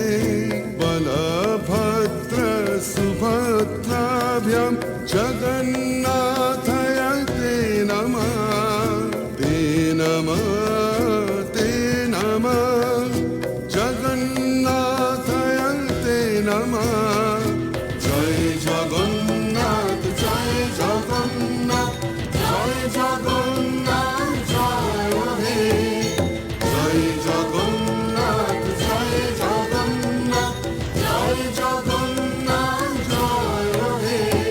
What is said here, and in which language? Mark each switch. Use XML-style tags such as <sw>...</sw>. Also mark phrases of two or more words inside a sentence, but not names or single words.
<sa>बलभद्र सुभद्राभ्यां जगन्नाथाय ते नमः ते नमः ते नमः। जगन्नाथाय ते नमः।</sa> <bn>জয় জগন্নাথ জয় জগন্নাথ জয় জগন্নাথ জয় হে। জয় জগন্নাথ জয় জগন্নাথ জয় জগন্নাথ জয় হে।</bn>